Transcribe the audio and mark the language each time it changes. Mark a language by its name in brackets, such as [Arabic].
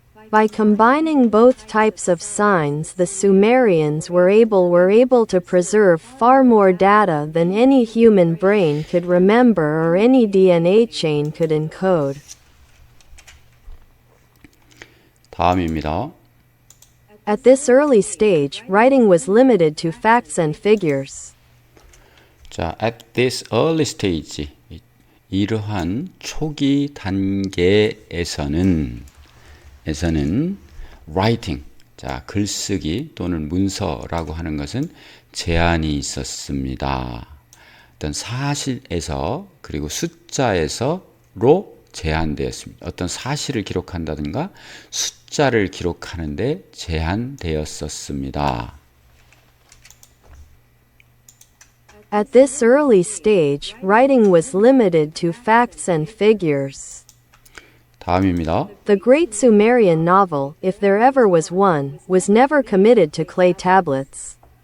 [English] By combining both types of signs, the Sumerians were able to preserve far more data than any human brain could remember or any DNA chain could encode. [Korean] 다음입니다. [English] At this early stage, writing was limited to facts and figures. [Korean] 자, [English] at this early stage, [Korean] 이러한 초기 단계에서는 writing, 자, 글쓰기 또는 문서라고 하는 것은 제한이 있었습니다. 어떤 사실에서 그리고 숫자에서로 제한되었습니다. 어떤 사실을 기록한다든가 숫자를 기록하는데 제한되었었습니다. [English] At this early stage, writing was limited to facts and figures. [Korean] 다음입니다. [English] The great Sumerian novel, if there ever was one, was never committed to clay tablets.